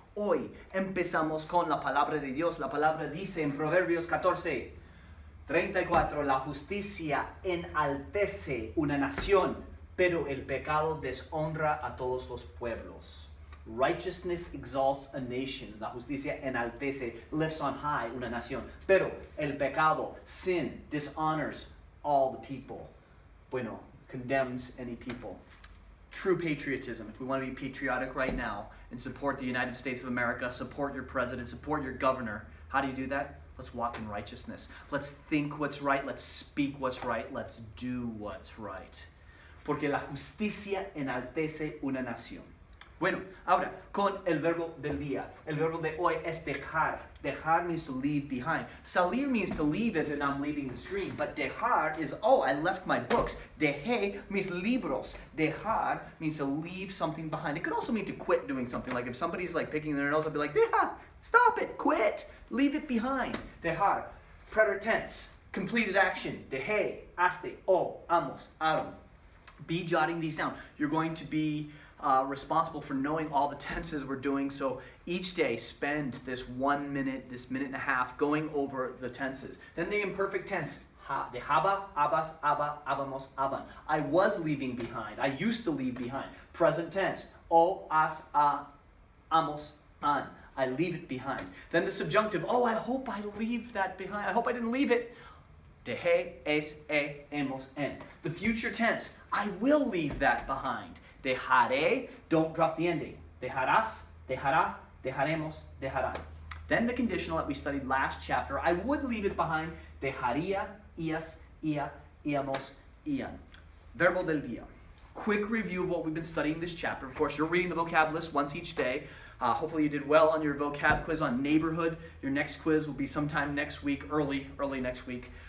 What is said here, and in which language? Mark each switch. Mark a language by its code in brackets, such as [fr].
[es] Hoy empezamos con la palabra de Dios. La palabra dice en Proverbios 14:34, la justicia enaltece una nación, pero el pecado deshonra a todos los pueblos. [en] Righteousness exalts a nation. [es] La justicia enaltece, [en] lifts on high [es] una nación. Pero el pecado, [en] sin, dishonors all the people. Bueno, condemns any people. True patriotism, if we want to be patriotic right now and support the United States of America, support your president, support your governor, how do you do that? Let's walk in righteousness. Let's think what's right. Let's speak what's right. Let's do what's right. [es] Porque la justicia enaltece una nación. Bueno, ahora, con el verbo del día. El verbo de hoy es dejar. [en] Dejar means to leave behind. Salir means to leave as in I'm leaving the screen. But dejar is, oh, I left my books. Dejé means libros. Dejar means to leave something behind. It could also mean to quit doing something. Like if somebody's like picking their nose, I'd be like, deja, stop it, quit, leave it behind. Dejar, preterite tense, completed action. [es] Dejé, haste, amos, aron. [en] Be jotting these down. You're going to be responsible for knowing all the tenses we're doing. So each day spend this 1 minute, this minute and a half going over the tenses. Then the imperfect tense. [es] Dejaba, abas, aba, abamos, aban. [en] I was leaving behind. I used to leave behind. Present tense. [es] O, as, a, amos, an. [en] I leave it behind. Then the subjunctive. Oh, I hope I leave that behind. I hope I didn't leave it. [es] Dejé, es, hemos, en. [en] The future tense. I will leave that behind. Dejaré, don't drop the ending. [es] Dejarás, dejará, dejaremos, dejarán. [en] Then the conditional that we studied last chapter, I would leave it behind. [es] Dejaría, ias, ia, íamos, ian. Verbo del día. [en] Quick review of what we've been studying this chapter. Of course, you're reading the vocab list once each day. Hopefully you did well on your vocab quiz on neighborhood. Your next quiz will be sometime next week, early next week.